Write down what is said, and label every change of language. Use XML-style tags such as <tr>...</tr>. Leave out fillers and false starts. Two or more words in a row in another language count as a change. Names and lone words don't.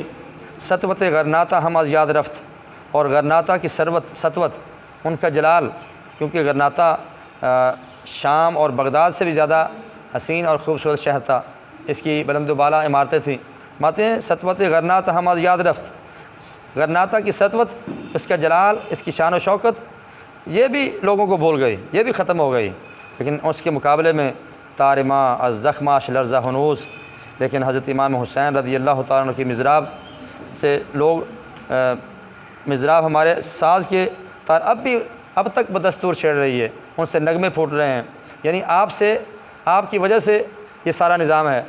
<fa>سطوت غرناتا ہم از یاد رفت،</fa> <ur>اور غرناتا کی سطوت، ان کا جلال، کیونکہ غرناتا شام اور بغداد سے بھی زیادہ حسین اور خوبصورت شہر تھا، اس کی بلند و بالا عمارتیں تھیں۔ ماتے ہیں</ur> <fa>سطوت غرناتا ہم از یاد رفت،</fa> <ur>غرناتا کی سطوت، اس کا جلال، اس کی شان و شوکت یہ بھی لوگوں کو بھول گئی، یہ بھی ختم ہو گئی، لیکن اس کے مقابلے میں</ur> <fa>تارما از زخماش لرزہ ہنوز،</fa> <ur>لیکن حضرت امام حسین رضی اللہ تعالیٰ عنہ کی مضراب سے لوگ مضراب ہمارے ساز کے تار اب تک بدستور چھیڑ رہی ہے، ان سے نغمے پھوٹ رہے ہیں، یعنی آپ کی وجہ سے یہ سارا نظام ہے۔</ur>